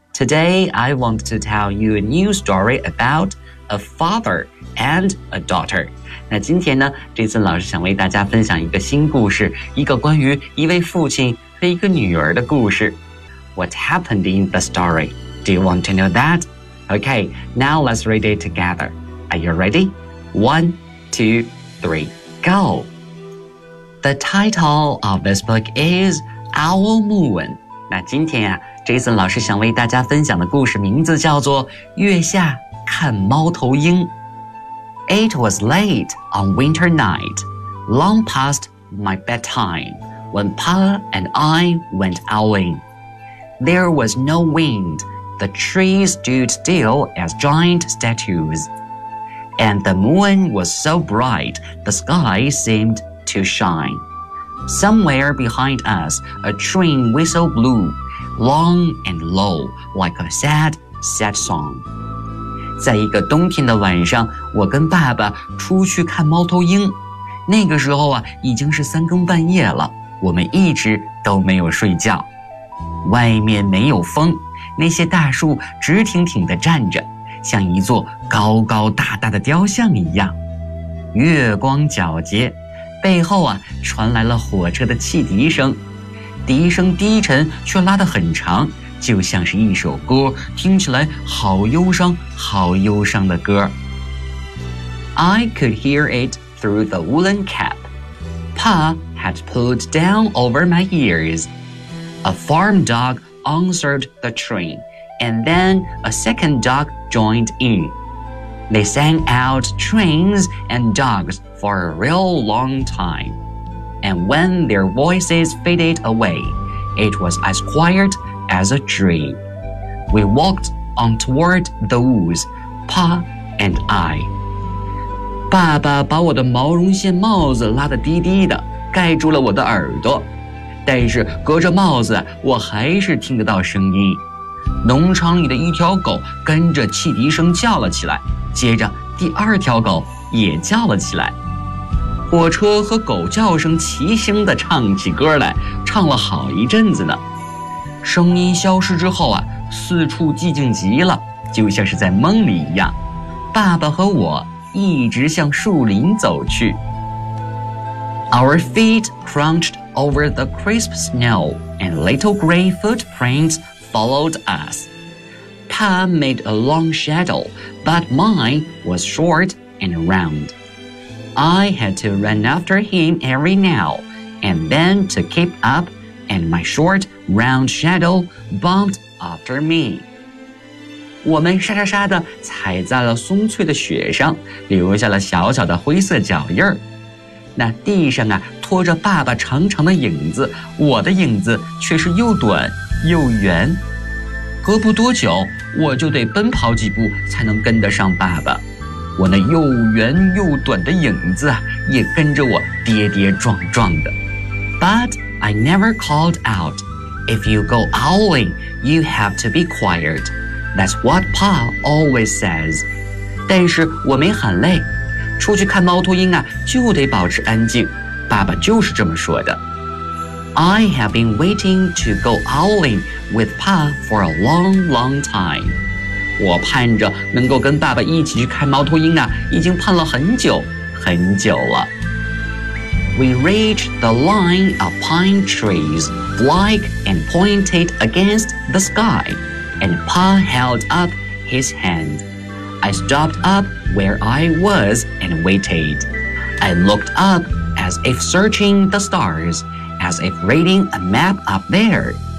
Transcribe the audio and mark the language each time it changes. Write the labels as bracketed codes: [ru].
[en] Today, I want to tell you a new story about a father and a daughter。 [zh] 那今天呢 ，Jason 老师想为大家分享一个新故事，一个关于一位父亲和一个女儿的故事。 [en] What happened in the story? Do you want to know that? Okay, now let's read it together. Are you ready? One, two, three. Go! The title of this book is Owl Moon. [zh] 那今天啊 ,Jason 老师想为大家分享的故事名字叫做月下看猫头鹰。 [en] It was late on winter night, long past my bedtime, when Pa and I went owling. There was no wind, the trees stood still as giant statues. And the moon was so bright, the sky seemed to shine. Somewhere behind us, a train whistle blew, long and low, like a sad, sad song. [zh] 在一个冬天的晚上，我跟爸爸出去看猫头鹰。那个时候啊，已经是三更半夜了，我们一直都没有睡觉。外面没有风，那些大树直挺挺地站着。像一座高高大大的雕像一样，月光皎洁，背后啊传来了火车的汽笛声，笛声低沉却拉得很长，就像是一首歌，听起来好忧伤好忧伤的歌。 [en] I could hear it through the woolen cap Pa had pulled down over my ears. A farm dog answered the train, and then a second dog joined in. They sang out trains and dogs for a real long time. And when their voices faded away, it was as quiet as a dream. We walked on toward the woods, Pa and I. [zh] 爸爸把我的毛绒线帽子拉得低低的，盖住了我的耳朵，但是隔着帽子我还是听得到声音。农场里的一条狗跟着汽笛声叫了起来，接着第二条狗也叫了起来，火车和狗叫声齐声地唱起歌来，唱了好一阵子呢。声音消失之后啊，四处寂静极了，就像是在梦里一样，爸爸和我一直向树林走去。 [en] Our feet crunched over the crisp snow, and little gray footprints followed us. Pa made a long shadow, but mine was short and round. I had to run after him every now and then to keep up, and my short, round shadow bumped after me. [zh] 我们沙沙沙地踩在了松脆的雪上，留下了小小的灰色脚印儿。那地上啊，拖着爸爸长长的影子，我的影子却是又短又圆。隔不多久，我就得奔跑几步才能跟得上爸爸。我那又圆又短的影子啊，也跟着我跌跌撞撞的。 [en] But I never called out. If you go owling, you have to be quiet. That's what Pa always says. [zh] 但是我没喊累。出去看猫头鹰啊，就得保持安静，爸爸就是这么说的。 [en] I have been waiting to go owling with Pa for a long, long time. [zh] 我盼着能够跟爸爸一起去看猫头鹰啊，已经盼了很久很久了。 [en] We reached the line of pine trees, black and pointed against the sky, and Pa held up his handI stopped up where I was and waited. I looked up as if searching the stars, as if reading a map up there.